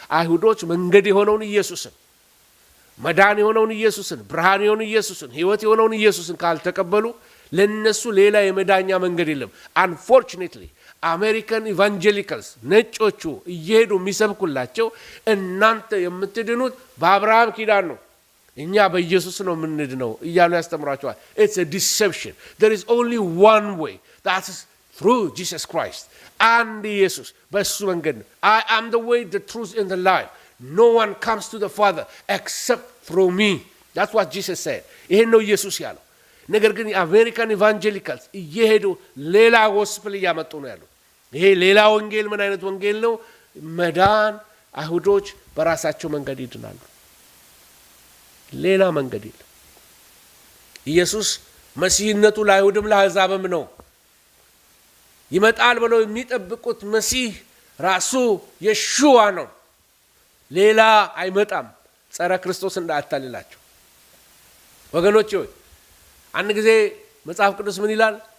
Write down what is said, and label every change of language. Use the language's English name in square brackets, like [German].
[Amharic] አይሁዶች መንገድ የሆነውን ኢየሱስን፣ መዳን የሆነውን ኢየሱስን፣ ብርሃን የሆነውን ኢየሱስን፣ ሕይወት የሆነውን ኢየሱስን ካልተቀበሉ ለነሱ ሌላ የመዳኛ መንገድ የለም። አንፎርቹኔትሊ አሜሪካን ኢቫንጀሊካልስ ነጮቹ እየሄዱ የሚሰብኩላቸው እናንተ የምትድኑት በአብርሃም ኪዳን ነው፣ እኛ በኢየሱስ ነው የምንድነው እያሉ ያስተምሯቸዋል። [English] it's a deception. there is only one way, that is through Jesus Christ. [Amharic] አንድ ኢየሱስ በሱ መንገድ ነው። [English] I am the way, the truth and the life. no one comes to the Father except through me. that's what Jesus said. [Amharic] ይሄን ነው ኢየሱስ ያለው። ነገር ግን የአሜሪካን ኢቫንጀሊካልስ እየሄዱ ሌላ ጎስፕል እያመጡ ነው ያሉት። ይሄ ሌላ ወንጌል ምን አይነት ወንጌል ነው? መዳን አይሁዶች በራሳቸው መንገድ ይድናሉ፣ ሌላ መንገድ የለም። ኢየሱስ መሲህነቱ ለአይሁድም ለአሕዛብም ነው። ይመጣል ብለው የሚጠብቁት መሲህ ራሱ የሹዋ ነው፣ ሌላ አይመጣም። ጸረ ክርስቶስ እንዳያታልላቸው ወገኖች ሆይ። አንድ ጊዜ መጽሐፍ ቅዱስ ምን ይላል?